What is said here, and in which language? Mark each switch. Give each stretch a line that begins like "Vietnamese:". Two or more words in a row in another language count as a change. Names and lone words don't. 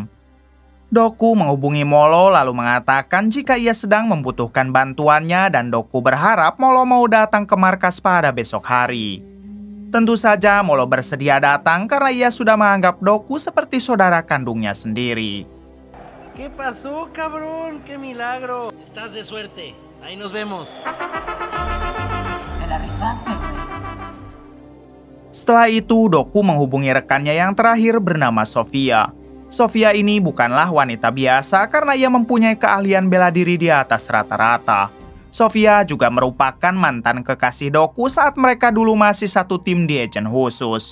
Indonesian: Doku menghubungi Molo lalu mengatakan jika ia sedang membutuhkan bantuannya dan Doku berharap Molo mau datang ke markas pada besok hari. Tentu saja Molo bersedia datang karena ia sudah menganggap Doku seperti saudara kandungnya sendiri.
Spanish: ¿Qué pasó, cabrón? ¡Qué milagro! Estás de suerte. Ahí nos vemos.
Indonesian: Setelah itu, Doku menghubungi rekannya yang terakhir bernama Sofia. Sofia ini bukanlah wanita biasa karena ia mempunyai keahlian bela diri di atas rata-rata. Sofia juga merupakan mantan kekasih Doku saat mereka dulu masih satu tim di Agent Khusus.